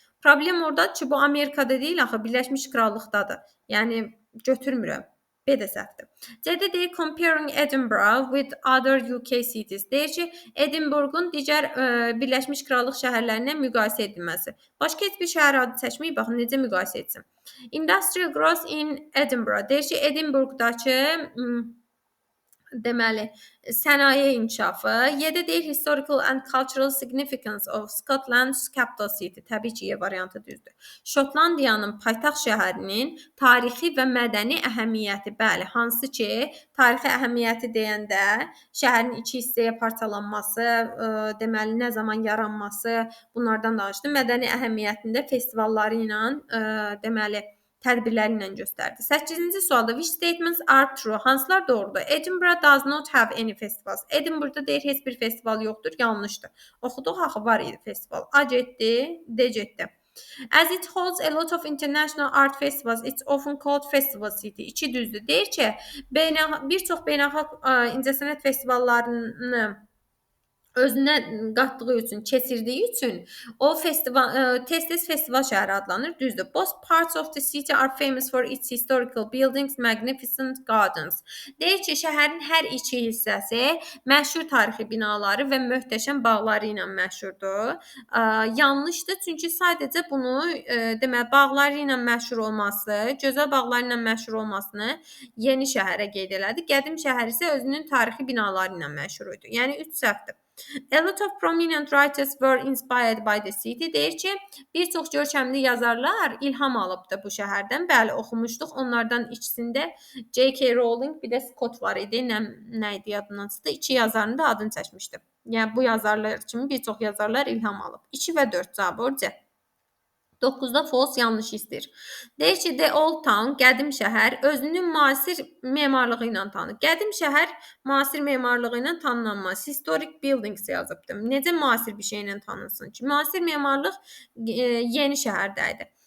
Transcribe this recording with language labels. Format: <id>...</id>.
<az>Problem oradadır ki, bu Amerikada deyil, axı Birləşmiş Krallıqdadır. Yəni götürmürəm. B də səhvdir. C-də deyir</az> <en>comparing Edinburgh with other UK cities.</en> <az>Deyir ki, Edinburghun digər Birləşmiş Krallıq şəhərlərinə müqayisə edilməsi. Başqa heç bir şəhər adı seçməyib, baxın necə müqayisə etsin.</az> <en>Industrial growth in Edinburgh.</en> <az>Deyir ki, Edinburghdakı deməli sənaye inkişafı. Y-də deyir</az> <en>historical and cultural significance of Scotland's capital city.</en> <az>Təbii ki, Y variantı düzdür. Şotlandiyanın paytaxt şəhərinin tarixi və mədəni əhəmiyyəti. Bəli, hansı ki, tarixi əhəmiyyəti deyəndə şəhərin iki hissəyə parçalanması, deməli nə zaman yaranması, bunlardan danışdı. Mədəni əhəmiyyətində festivalları ilə, deməli tədbirləri ilə göstərdi. 8-ci sualda</az> <en>which statements are true?</en> <az>Hansılar doğrudur?</az> <en>Edinburgh does not have any festivals.</en> <az>Edinburghda deyir heç bir festival yoxdur, yanlışdır. Oxuduq axı var idi festival. A getdi, D getdi.</az> <en>As it holds a lot of international art festivals, it's often called festival city.</en> <az>İki düzdür. Deyir ki, bir çox beynəlxalq incəsənət festivallarını özünə qatdığı üçün, keçirdiyi üçün o tez-tez festival şəhəri adlanır. Düzdür.</az> <en>Both parts of the city are famous for its historical buildings, magnificent gardens.</en> <az>Deyir ki, şəhərin hər iki hissəsi məşhur tarixi binaları və möhtəşəm bağları ilə məşhurdur. Yanlışdır, çünki sadəcə bunu deməli bağları ilə məşhur olması, gözəl bağları ilə məşhur olmasını yeni şəhərə qeyd elədi. Qədim şəhər isə özünün tarixi binaları ilə məşhur idi. Yəni 3 səhvdir.</az> <en>A lot of prominent writers were inspired by the city.</en> <az>Deyir ki, bir çox görkəmli yazarlar ilham alıbdı bu şəhərdən. Bəli, oxumuşduq. Onlardan ikisində J.K. Rowling, bir də Scott var idi. Nə idi yadımdan çıxdı. İki yazarın da adını çəkmişdi. Yəni bu yazarlar kimi bir çox yazarlar ilham alıb. 2 və 4 cavabı C. 9-da false yanlış istəyir. Deyir ki, The Old Town, qədim şəhər, özünün müasir memarlığı ilə tanınır. Qədim şəhər müasir memarlığı ilə tanınmaz.</az> <en>Historic buildings</en> <az>yazıbdım. Necə müasir bir şeylə tanınsın ki? Müasir memarlıq yeni şəhərdə idi.</az>